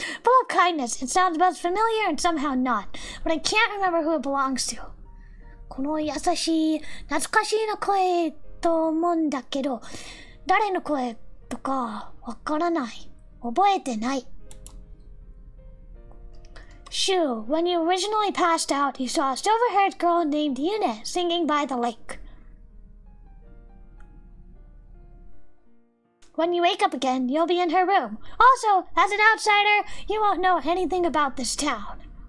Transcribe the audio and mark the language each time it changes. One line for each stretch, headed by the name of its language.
English: Full of kindness, it sounds both familiar and somehow not, but I can't remember who it belongs to.
Japanese: この優しい、懐かしいな声と思うんだけど、誰の声とかわからない。覚えてない。
English: Shoo, when you originally passed out, you saw a silver-haired girl named Yune singing by the lake. When you wake up again, you'll be in her room. Also, as an outsider, you won't know anything about this town.